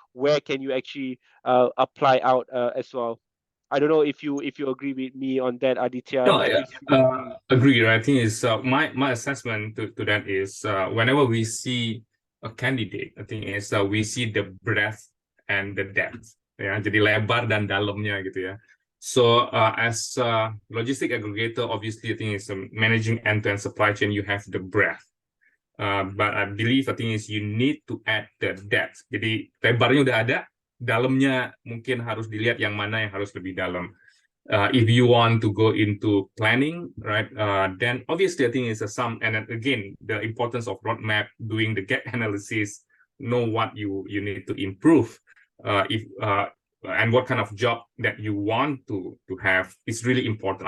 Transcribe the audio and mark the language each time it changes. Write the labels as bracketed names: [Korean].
[English] Where can you actually apply out as well? I don't know if you agree with me on that, Adithya. No, agree. I think is my assessment to that is whenever we see a candidate, I think is we see the breadth and the depth. [Indonesian] Ya, jadi lebar dan dalamnya gitu ya. [English] So as logistic aggregator, obviously I think is managing end-to-end supply chain. You have the breadth. But I believe I think is you need to add the depth. [Indonesian] Jadi lebarnya udah ada, dalamnya mungkin harus dilihat yang mana yang harus lebih dalam. [English] If you want to go into planning, right, then obviously I think it's and then again, the importance of roadmap, doing the gap analysis, know what you need to improve, and what kind of job that you want to have is really important.